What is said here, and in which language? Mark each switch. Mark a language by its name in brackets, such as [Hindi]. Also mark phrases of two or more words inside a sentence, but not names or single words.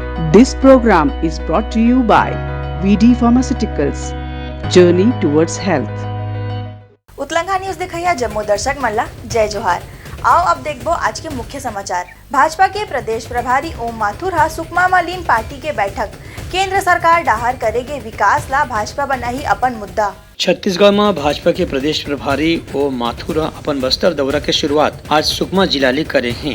[English] This program is brought to you by VD Pharmaceuticals. Journey towards health. [Chhattisgarhi] उतलंगा न्यूज दिखाइया जम्मू दर्शक मल्ला जय जोहार। आओ अब देखबो आज के मुख्य समाचार। भाजपा के प्रदेश प्रभारी ओम माथुर हा सुकमा में लीन पार्टी के बैठक। केंद्र सरकार डाहर करेगे विकास ला भाजपा बनाही अपन मुद्दा। छत्तीसगढ़ में भाजपा के प्रदेश प्रभारी ओम माथुर अपन बस्तर दौरा के शुरुआत आज सुकमा जिला ले करे हैं।